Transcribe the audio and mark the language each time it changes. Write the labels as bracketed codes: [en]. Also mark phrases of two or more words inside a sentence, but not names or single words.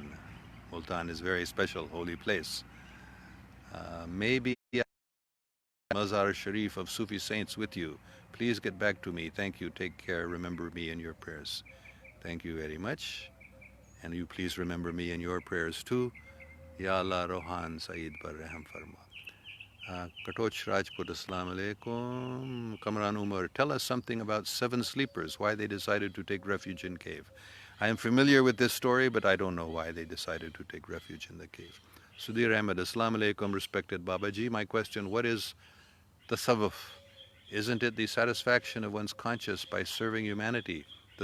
[en] Multan is a very special, holy place. Maybe Mazar Sharif of Sufi saints with you. Please get back to me. Thank you. Take care. Remember me in your prayers. Thank you very much. And you please remember me in your prayers too. [ur] Ya Allah, Rohan Saeed par raham farma. [en] Katoch Rajput, [ar] Assalamu alaikum. [en] Kamran Umar, tell us something about 7 sleepers, why they decided to take refuge in cave. I am familiar with this story, but I don't know why they decided to take refuge in the cave. Sudhir Ahmed, [ar] Assalamu alaikum, [en] respected Babaji. My question, what is tasawwuf? Isn't it the satisfaction of one's conscience by serving humanity?